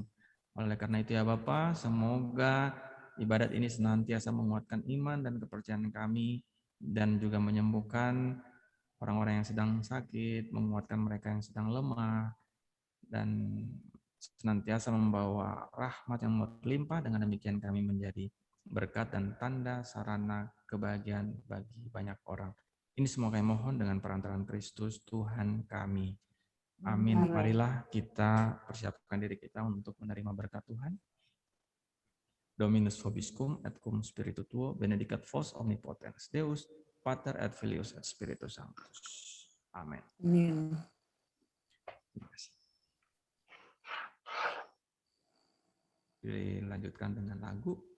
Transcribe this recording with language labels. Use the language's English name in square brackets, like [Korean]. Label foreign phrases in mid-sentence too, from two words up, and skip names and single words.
[Indonesian] Oleh karena itu ya Bapa, semoga ibadat ini senantiasa menguatkan iman dan kepercayaan kami, dan juga menyembuhkan orang-orang yang sedang sakit, menguatkan mereka yang sedang lemah, dan senantiasa membawa rahmat yang berlimpah. Dengan demikian kami menjadi berkat dan tanda sarana kebahagiaan bagi banyak orang. Ini semua kami mohon dengan perantaraan Kristus Tuhan kami. Amin. Marilah kita persiapkan diri kita untuk menerima berkat Tuhan. [Latin] Dominus vobiscum et cum spiritu tuo, benedicat vos omnipotens Deus, Pater et Filius et Spiritus Sanctus. [Indonesian] Amin. Amin. Terima kasih. Dilanjutkan dengan lagu.